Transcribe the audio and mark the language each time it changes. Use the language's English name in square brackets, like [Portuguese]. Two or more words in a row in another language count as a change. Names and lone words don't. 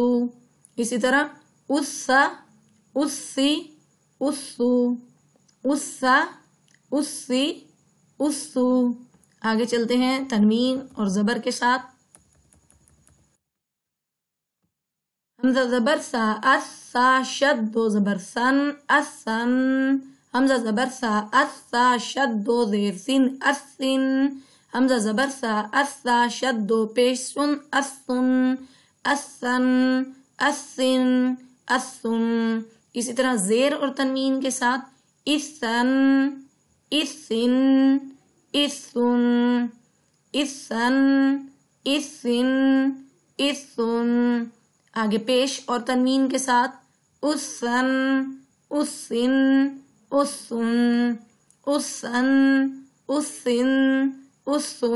[Urdu] اسی طرح اسا اسی اسو اسا اسی اسو. آگے چلتے ہیں تنوین اور زبر کے ساتھ. حمزہ زبر سا اسا شد دو زبر سن اسن. حمزہ زبر سا اسا شد دو زیر سن اسن. حمزہ زبر سا اسا شد دو پیش سن اسن اسن اسن اسن. اسی طرح زیر اور تنوین کے ساتھ اسن اسن اسن اسن اسن اسن. آگے پیش اور تنوین کے ساتھ اسن اسن اسن اسن اسن اسن.